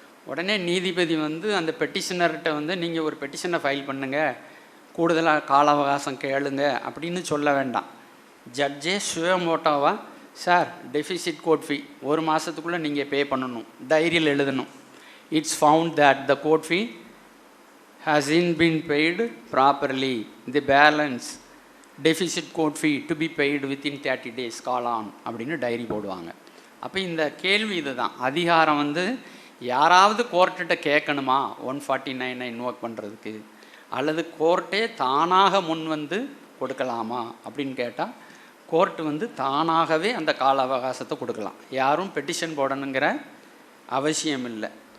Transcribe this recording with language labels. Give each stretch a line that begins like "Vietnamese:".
Tamil: உடனே நீதிபதி வந்து அந்த பெட்டிஷனர்கிட்ட வந்து நீங்கள் ஒரு பெட்டிஷனை ஃபைல் பண்ணுங்கள், கூடுதலாக கால அவகாசம் கேளுங்க அப்படின்னு சொல்ல வேண்டாம். ஜட்ஜே சுயமோட்டோவாக சார் டெஃபிசிட் கோர்ட் ஃபீ ஒரு மாதத்துக்குள்ளே நீங்கள் பே பண்ணணும், டைரியில் எழுதணும்.
English: it's found that the court fee hasn't been paid properly, the balance deficit court fee to be paid within 30 days call on
Tamil: அப்படின்னு டைரி போடுவாங்க. அப்போ இந்த கேள்வி இதுதான், அதிகாரம் வந்து யாராவது கோர்ட்டுகிட்ட கேட்கணுமா 149 இன்வோக் பண்ணுறதுக்கு, அல்லது கோர்ட்டே தானாக முன் வந்து கொடுக்கலாமா அப்படின்னு கேட்டால் கோர்ட்டு வந்து தானாகவே அந்த கால அவகாசத்தை கொடுக்கலாம், யாரும் பெட்டிஷன் போடணுங்கிற அவசியம் இல்லை.